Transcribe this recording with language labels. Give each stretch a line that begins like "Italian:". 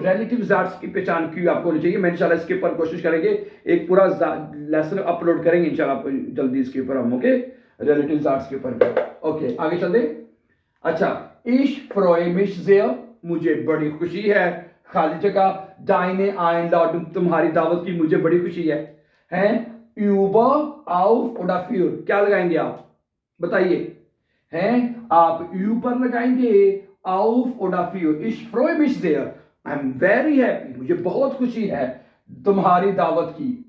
Hindi: Relative arts की पहचान क्यों आपको होनी चाहिए। मैं इंशाल्लाह इसके ऊपर कोशिश करेंगे, एक पूरा लेसन अपलोड करेंगे इंशाल्लाह आपको जल्दी इसके ऊपर हम, ओके, रिलेटिव आर्ट्स के ऊपर। ओके, आगे चलते। अच्छा,
German: ich freue mich sehr,
Hindi: मुझे बड़ी खुशी है। खाली जगह
German: deine Einladung,
Hindi: तुम्हारी दावत की मुझे बड़ी खुशी है। हैं
German: über, auf oder für,
Hindi: क्या लगाएंगे आप बताइए? हैं आप über लगाएंगे,
German: auf oder für? Ich freue mich sehr,
English: I'm very happy,
Hindi: मुझे बहुत खुशी है तुम्हारी दावत की।